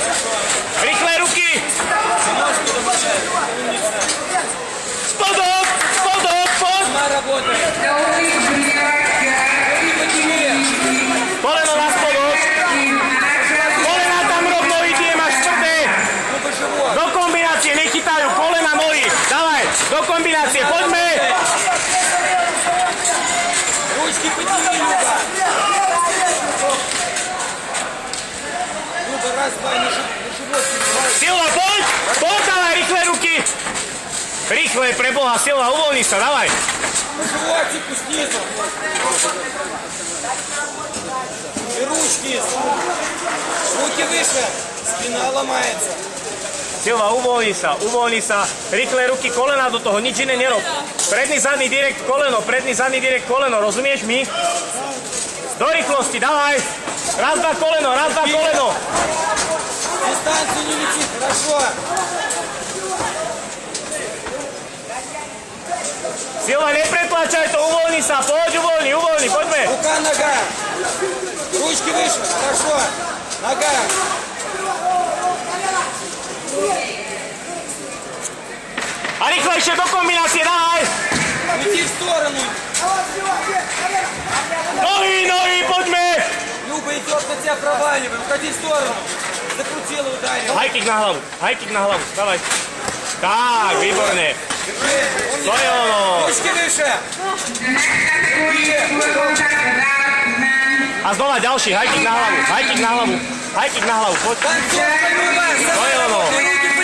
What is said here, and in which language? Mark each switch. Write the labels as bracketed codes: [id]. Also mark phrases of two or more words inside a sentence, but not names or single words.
[sk] Rýchle ruky. Spodok, poď. Koleno na spodok. Kolena tam rovno ide, máš čtvrté. Do kombinácie, nechytajú. Kolena nohy. Dávaj, do kombinácie, poďme. [ru] Ручки подними, Люба. Люба, раз, два, на живот. [sk] Silva, poď, dávaj, rýchle ruky. Rýchle, pre Boha, Silva, uvoľni sa, dávaj. [ru] По животику снизу. И ручки. Руки выше. Спина ломается. [sk] Silva, uvoľni sa. Rýchle ruky, kolena do toho, nič iné nerob. Predný, zadný, direkt, koleno, rozumieš mi? Do rýchlosti, dávaj. Raz, dva, koleno. [ru] Дистанцию не лети, хорошо. [sk] Silva, nepretlačaj to, uvoľni sa, uvoľni, poďme. [ru] Рука, нога. Ручки выше, хорошо. Нога. [sk] A rýchlejšie do kombinácie, dávaj. [ru] Уйди в сторону. [sk] Nohy, poďme. [ru] Люба идет на тебя, проваливай. Уходи в сторону. Закрутила, ударил. [en] High kick [sk] na hlavu, dávaj. Tak, výborne. To je ono. [ru] Ручки выше. [sk] A znova ďalší, [en] high kick [sk] na hlavu, poď. [ru] Танцуй, Люба. [sk] To je ono.